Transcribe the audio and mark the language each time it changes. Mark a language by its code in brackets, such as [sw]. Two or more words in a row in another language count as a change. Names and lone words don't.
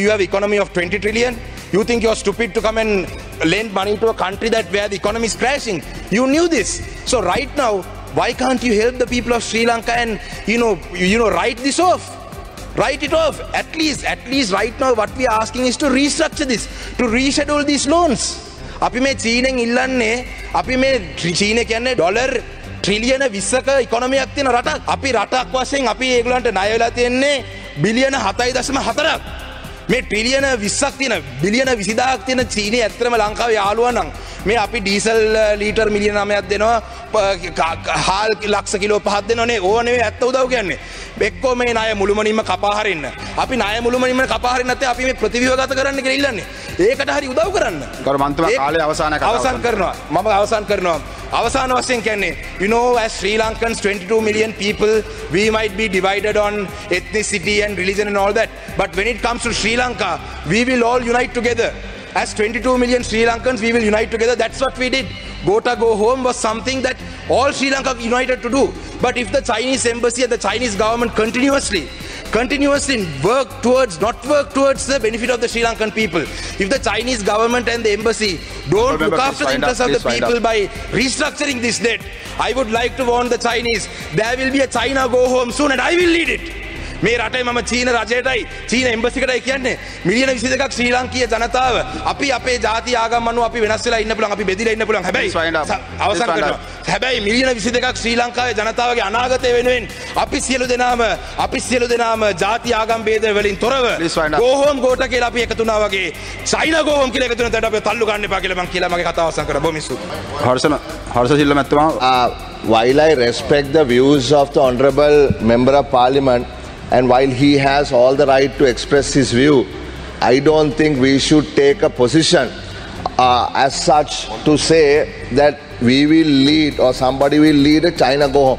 [en] You have economy of 20 trillion. You think you're stupid to come and lend money to a country where the economy is crashing. You knew this. So right now, why can't you help the people of Sri Lanka and, write this off? Write it off. At least right now what we are asking is to restructure this, to reschedule these loans. [si] අපි මේ චීනෙන් ඉල්ලන්නේ අපි මේ චීන කියන්නේ ඩොලර් ට්‍රිලියන 20ක ඉකොනොමියක් තියෙන රටක්. අපි රටක් වශයෙන් අපි ඒගොල්ලන්ට ණය වෙලා තියෙන්නේ බිලියන 7.4ක්. මේ ට්‍රිලියන 20ක් තියෙන බිලියන 20000ක් තියෙන චීනේ ඇත්තටම ලංකාවේ යාළුවා නම් මේ අපි ඩීසල් ලීටර් මිලියන 9ක් දෙනවා, හාල් ලක්ෂ කිලෝ 5ක් දෙනවනේ. ඕව නෙවෙයි ඇත්ත උදව් කියන්නේ. එක්කෝ මේ ණය මුළුමනින්ම කපා හරින්න. අපි ණය මුළුමනින්ම කපා හරින්න නැත්නම් අපි මේ ප්‍රතිව්‍යුහගත කරන්න කියලා ඉල්ලන්නේ. ඒකට හරි උදව් කරන්න. ගරුමන්තුමා කාලේ අවසන් කරනවා. මම අවසන් කරනවා. අවසාන වශයෙන් කියන්නේ, [en] as Sri Lankans, 22 million people, we might be divided on ethnicity and religion and all that. But when it comes to Sri Lanka, we will all unite together. As 22 million Sri Lankans, we will unite together. That's what we did. Go home was something that all Sri Lanka united to do. But if the Chinese embassy and the Chinese government continuously work towards the benefit of the Sri Lankan people, if the Chinese government and the embassy don't look after the interests of the people by restructuring this debt, I would like to warn the Chinese, there will be a China go home soon and I will lead it. [si] මේ රටේ මම චීන රජයටයි චීන එම්බසිකටයි කියන්නේ මිලියන 22ක් ශ්‍රී ලාංකීය ජනතාව අපි අපේ ජාති ආගම් අනුව අපි වෙනස් වෙලා ඉන්න පුළුවන්, අපි බෙදිලා ඉන්න පුළුවන්. හැබැයි අවසන් කරනවා. හැබැයි මිලියන 22ක් ශ්‍රී ලංකාවේ ජනතාවගේ අනාගතය වෙනුවෙන් අපි සියලු දෙනාම ජාති ආගම් ભેද වලින් තොරව [en] go home [si] ගෝට කියලා අපි එකතු වුණා වගේ [en] China go home [si] කියලා එකතු වෙනතට අපි තල්ලු ගන්න එපා කියලා මම කියලා මගේ කතාව අවසන් කරා. බොහොම ස්තුතියි. හර්ෂ සිල්ල මැතිතුමා. [en] While I respect the views of the Honourable Member of Parliament, and while he has all the right to express his view, I don't think we should take a position as such to say that we will lead or somebody will lead a China go home.